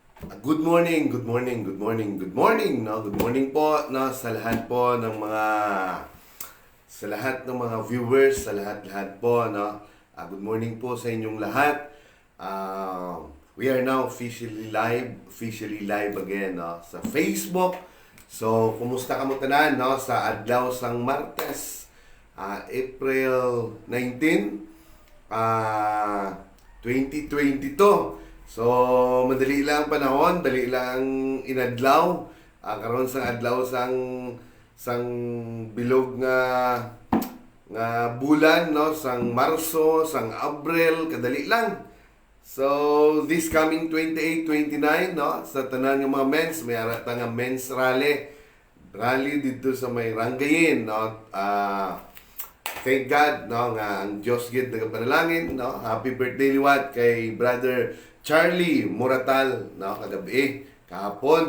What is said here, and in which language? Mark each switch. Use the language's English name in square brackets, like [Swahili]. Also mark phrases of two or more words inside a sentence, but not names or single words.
[English] Good morning, good morning, good morning, good morning, no? Good morning [Filipino] po, no, sa lahat po ng mga viewers, sa lahat po, no. [English] Good morning [Filipino] po sa inyong lahat. [English] We are now officially live again, [Filipino] no, sa Facebook. [Hiligaynon] So, kumusta ka mo tanan, no, sa adlaw sang Martes, April 19, 2022. So, madali lang ang panahon, dali lang inadlaw. Karon sang adlaw sang bilog nga bulan, no, sang Marso, sang Abril, kadali lang. [English] So, this coming 28, 29, [Hiligaynon] no, sa tanan ng mga men's, may arata nga men's rally dito sa may Rangayin, no. [English] Thank God, [Hiligaynon] no, nga ang Diyos gid nagapanalangin, no. [English] Happy birthday [Hiligaynon] liwat kay Brother Charlie Moratal, no, [Filipino] kagabi, kahapon.